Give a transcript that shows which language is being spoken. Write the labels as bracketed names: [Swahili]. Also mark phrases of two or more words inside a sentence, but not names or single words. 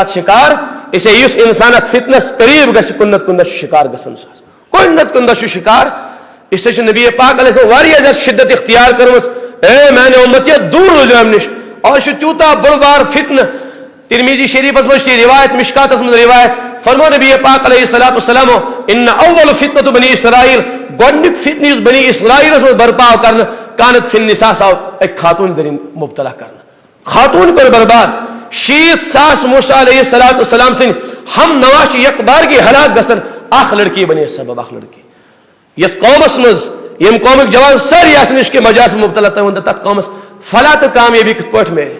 [Kashmiri] ساتہٕ شِکار اسلیے یُس انسان اتھ فتنس قریٖب گژھِ کُنہِ نتہٕ کُنہِ دۄہ چھُ شِکار گژھان سُہ کُنہِ نتہٕ کُنہِ دۄہ چھُ شِکار اسلیے چھُ نبی پاک [Arabic] علیہ السلام [Kashmiri] واریاہ زیادٕ شدت اختیار کٔرمٕژ اے میانہِ اُمت یہ دوٗر روٗزِو امہِ نِش آز چھُ تیوٗتاہ بوٚڑ بار فتنہٕ ترمیزی شریفس منٛز چھِ روایت مشکاتس منٛز روایت فرمو نبی پاک [Arabic] علیہ الصلوۃ والسلام ان اول فتنۃ بنی اسرائیل [Kashmiri] گۄڈنیُک فتنہٕ یُس بنی اسرائیلس منٛز برپا آو کرنہٕ [Arabic] کانت فی النساء [Kashmiri] آو اکہِ خاتوٗن ذٔریعہٕ مبتلا کرنہٕ خاتوٗن کوٚر برباد 60,000 موسیٰ [Arabic] علیہ الصلوۃ والسلام [Kashmiri] سٕنٛدۍ ہم نوا چھِ یکبارگی ہلاک گژھان اکھ لڑکی بنے سبب اکھ لڑکی یتھ قومس منٛز ییٚمہِ قومٕکۍ جوان سٲری آسان عشقِ مجاز مبتلا تٔمۍ ووٚن تتھ قومس فلاح تہٕ کامیٲبی کِتھ پٲٹھۍ